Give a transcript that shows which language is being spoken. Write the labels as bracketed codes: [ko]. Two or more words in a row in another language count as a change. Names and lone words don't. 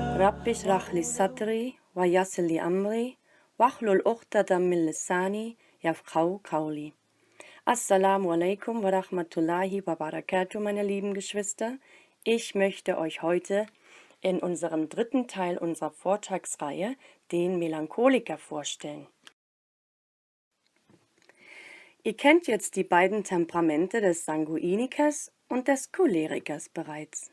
[ar] رب اشرح لي صدري ويسر لي أمري واحلل عقدة من لساني يفقهوا قولي. السلام عليكم ورحمة الله وبركاته, [de] meine lieben Geschwister. Ich möchte euch heute in unserem dritten Teil unserer Vortragsreihe den Melancholiker vorstellen. Ihr kennt jetzt die beiden Temperamente des Sanguinikers und des Cholerikers bereits.